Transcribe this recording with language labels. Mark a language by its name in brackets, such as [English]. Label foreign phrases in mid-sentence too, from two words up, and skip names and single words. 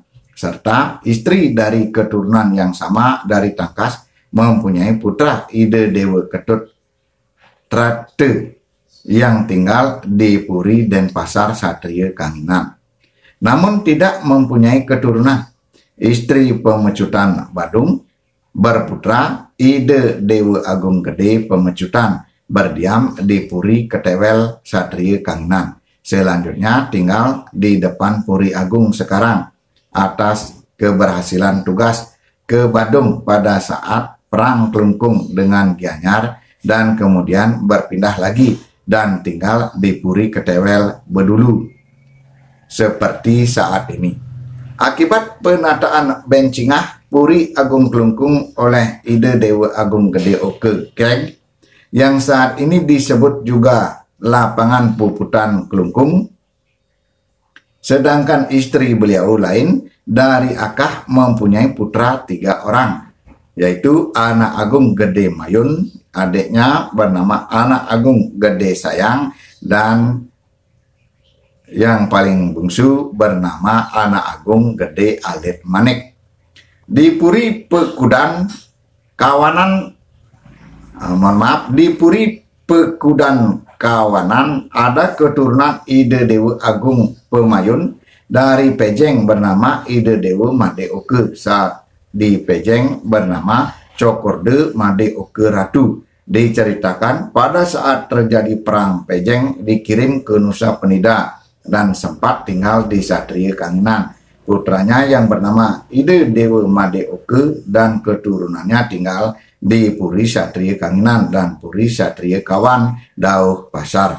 [Indonesian] Serta istri dari keturunan yang sama dari Tangkas mempunyai putra Ide Dewa Ketut Trate yang tinggal di Puri Denpasar Satria Kanginan. Namun tidak mempunyai keturunan. Istri Pemecutan Badung berputra Ide Dewa Agung Gede Pemecutan berdiam di Puri Ketewel Satria Kanginan. Selanjutnya tinggal di depan Puri Agung sekarang atas keberhasilan tugas ke Badung pada saat Perang Klungkung dengan Gianyar dan kemudian berpindah lagi dan tinggal di Puri Ketewel Bedulu seperti saat ini. Akibat penataan Bencingah Puri Agung Kelungkung oleh Ide Dewa Agung Gede Oke Keg, yang saat ini disebut juga Lapangan Puputan Kelungkung, sedangkan istri beliau lain dari Akah mempunyai putra 3 orang, yaitu Anak Agung Gede Mayun, adiknya bernama Anak Agung Gede Sayang, dan yang paling bungsu bernama Anak Agung Gede Alit Manik. Di Puri Pekudan Kawanan, di Puri Pekudan Kawanan ada keturunan Ide Dewa Agung Pemayun dari Pejeng bernama Ide Dewa Made Oke, saat di Pejeng bernama Cokorde Made Oke Ratu. Diceritakan pada saat terjadi perang Pejeng dikirim ke Nusa Penida dan sempat tinggal di Satria Kanginan. Putranya yang bernama Ide Dewa Made Oke dan keturunannya tinggal di Puri Satria Kanginan dan Puri Satria Kawan Dauh Pasar.